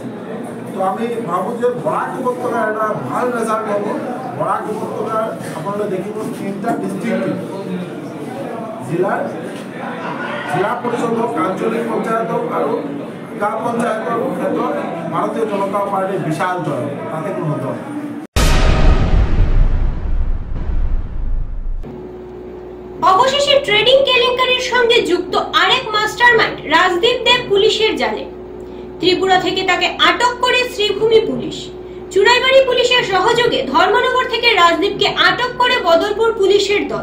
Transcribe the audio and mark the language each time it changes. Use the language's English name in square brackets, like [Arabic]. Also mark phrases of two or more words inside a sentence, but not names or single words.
[Assamese] তো আমি ভাবোঁ যে বৰাক উপত্যকাৰ এটা ভাল ৰেজাল্ট হ'ব। বৰাক উপত্যকাৰ আপোনালোকে দেখিব 3টা ডিষ্ট্ৰিক্ট জিলাৰ জিলা পৰিষদ হওক, আঞ্চলিক পঞ্চায়ত হওক আৰু গাঁও পঞ্চায়তৰ ক্ষেত্ৰত ভাৰতীয় জনতা পাৰ্টিৰ বিশাল জয়, তাতে কোনো সন্দেহ নাই। [Bangla] অবশেষে ট্রেডিং কেলেঙ্কারির সঙ্গে যুক্ত আরেক মাস্টারমাইন্ড রাজদীপ দেব পুলিশের জালে। ত্রিপুরা থেকে তাকে আটক করে শ্রীভূমি পুলিশ। চুড়াইবাড়ি পুলিশের সহযোগে ধর্মনগর থেকে রাজদীপকে আটক করে বদলপুর পুলিশের দল।